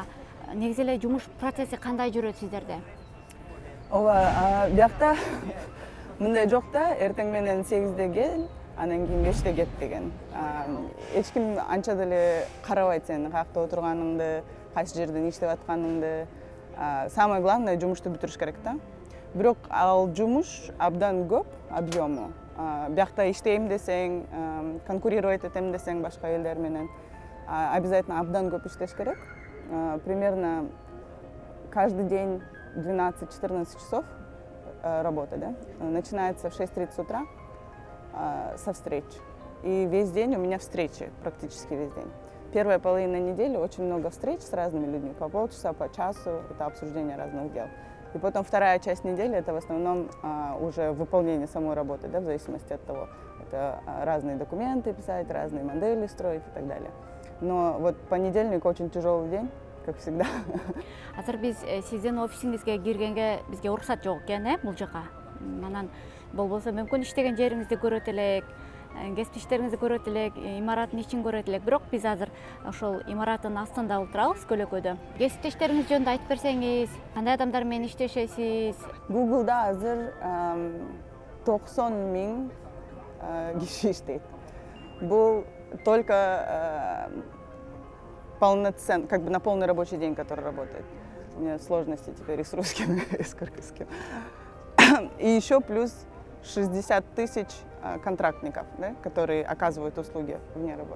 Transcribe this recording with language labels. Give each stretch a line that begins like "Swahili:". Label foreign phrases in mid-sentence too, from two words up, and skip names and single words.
Kyrgyz: Негизи эле жумуш процесси кандай жүрөт сиздерде? Ооба, биякта мындай жок да, эртең менен 8-де кел, анан кийин 5-те кет деген. Эч ким анча деле карабайт сени каякта отурганыңды, кайсы жерден иштеп атканыңды.
Russian: Самое главное
Kyrgyz: жумушту бүтүрүш керек да. Бирок ал жумуш абдан көп объему. Биякта иштейм десең, конкурировать этем десең башка элдер менен обязательно абдан көп иштеш керек.
Russian: Примерно каждый день 12-14 часов работы, да? Начинается в 6:30 утра со встреч. И весь день у меня встречи, практически весь день. Первая половина недели очень много встреч с разными людьми, по полчаса, по часу, это обсуждение разных дел. И потом вторая часть недели это в основном уже выполнение самой работы, да, в зависимости от того. Это разные документы писать, разные модели строить и так далее. Но вот понедельник очень тяжелый день, как всегда.
Kyrgyz: Азыр биз сиздин офисиңизге киргенге бизге уруксат жок экен, бул жака. Анан болбосо мүмкүн иштеген жериңизди көрөт элек, кесип иштериңизди көрөт элек, имараттын ичин көрөт элек. Бирок биз азыр ошол имараттын астында отурабыз, көлөкөдө. Кесип иштериңиз жөнүндө айтып берсеңиз, кандай адамдар менен иштешесиз? Google'да азыр 90 000 киши иштейт.
Russian: Бул только полноценный, как бы на полный рабочий день, который работает. У меня сложности теперь и с русским, и с кыргызским. И еще плюс 60 тысяч контрактников, да, которые оказывают услуги вне работы.